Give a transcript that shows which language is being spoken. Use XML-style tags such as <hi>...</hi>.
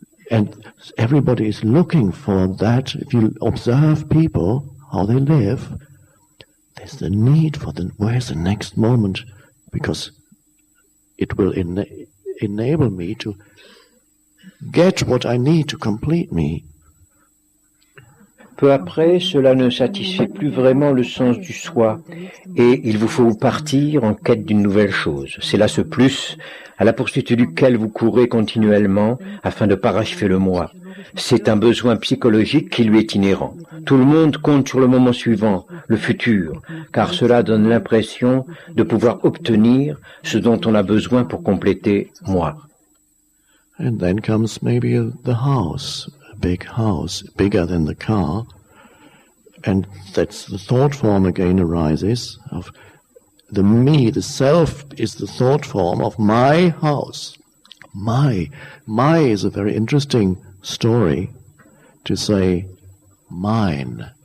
<en>And everybody is looking for that. If you observe people, how they live, there's the need for where's the next moment? Because it will enable me to get what I need to complete me.</en> <fr>Peu après, cela ne satisfait plus vraiment le sens du soi, et il vous faut partir en quête d'une nouvelle chose. C'est là ce plus, à la poursuite duquel vous courez continuellement afin de parachever le moi. C'est un besoin psychologique qui lui est inhérent. Tout le monde compte sur le moment suivant, le futur, car cela donne l'impression de pouvoir obtenir ce dont on a besoin pour compléter moi.</fr> <en>And then comes maybe the house, a big house, bigger than the car, and that's the thought form again arises of the me, the self is the thought form of my house. My is a very interesting story to say mine.</en>